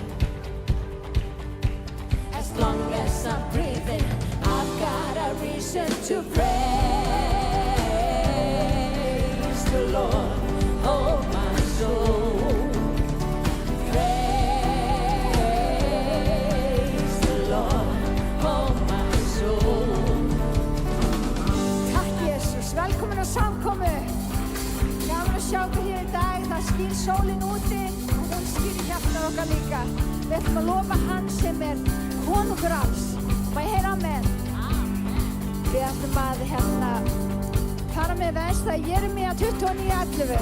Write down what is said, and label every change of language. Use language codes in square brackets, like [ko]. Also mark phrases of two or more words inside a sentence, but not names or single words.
[en] As long as I'm breathing, I've got a reason to praise the Lord, oh my soul. Praise the Lord, oh my soul. [is] Takk Jesus, velkomin á samkomu. Gaman að sjá ykkur hér í dag, það skín sólin úti og hún skín í hjartað okkar líka. Við ætlum að lofa hann sem konungur alls. Má ég heyra amen? Við ætlum að fara með vensta Jeremía 29:11.